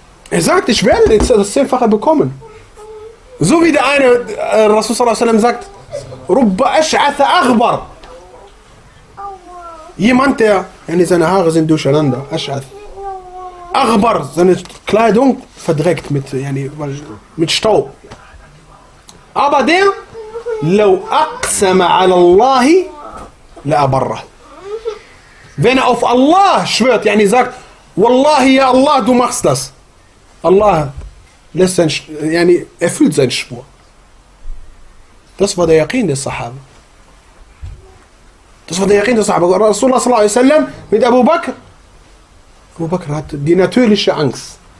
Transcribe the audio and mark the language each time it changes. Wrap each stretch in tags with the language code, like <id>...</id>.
<de>Er sagt, ich werde jetzt das Zehnfache bekommen. So wie der eine, Rasulullah s.a.w. sagt, Rubba ash'atha aghbar. Jemand, der seine Haare sind durcheinander, ash'ath. Aghbar, seine Kleidung verdreckt mit Staub. Aber der,</de> <ar>لو أقسم على الله لأبره.</ar> <de>Wenn er auf Allah schwört, sagt,</de> <ar>والله يا الله,</ar> <de>du machst das. Allah lässt erfüllt seinen Schwur. Das war der Yaqin des Sahaba. Das war der Yaqin des Sahaba. Rasulullah صلى الله عليه وسلم mit Abu Bakr. Abu Bakr hat die natürliche Angst.</de>